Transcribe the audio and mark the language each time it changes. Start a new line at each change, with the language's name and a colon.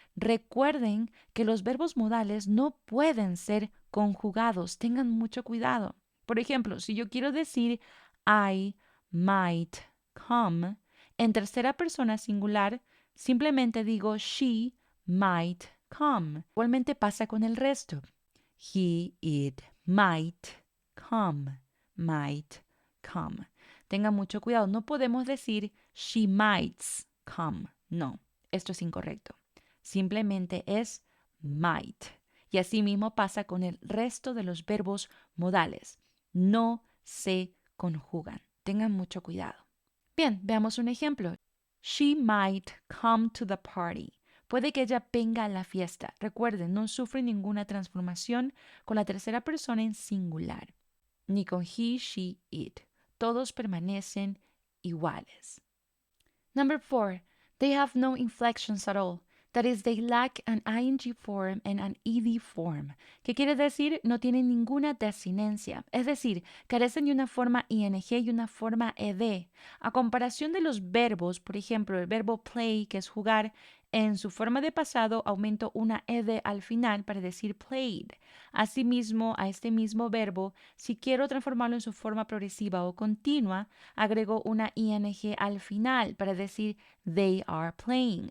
Spanish: Recuerden que los verbos modales no pueden ser conjugados. Tengan mucho cuidado. Por ejemplo, si yo quiero decir
English: I might come,
Spanish: en tercera persona singular, simplemente digo
English: she might come.
Spanish: Igualmente pasa con el resto.
English: He, it, might come, might come.
Spanish: Tengan mucho cuidado. No podemos decir
English: she might come.
Spanish: No, esto es incorrecto. Simplemente es might. Y así mismo pasa con el resto de los verbos modales. No se conjugan. Tengan mucho cuidado. Bien, veamos un ejemplo.
English: She might come to the party.
Spanish: Puede que ella venga a la fiesta. Recuerden, no sufre ninguna transformación con la tercera persona en singular, ni con he, she, it. Todos permanecen iguales.
English: Number 4. They have no inflections at all. That is, they lack an ing form and an ed form.
Spanish: ¿Qué quiere decir? No tienen ninguna desinencia. Es decir, carecen de una forma ing y una forma ed. A comparación de los verbos, por ejemplo, el verbo play, que es jugar, en su forma de pasado aumento una ed al final para decir played. Asimismo, a este mismo verbo, si quiero transformarlo en su forma progresiva o continua, agrego una ing al final para decir
English: they are playing.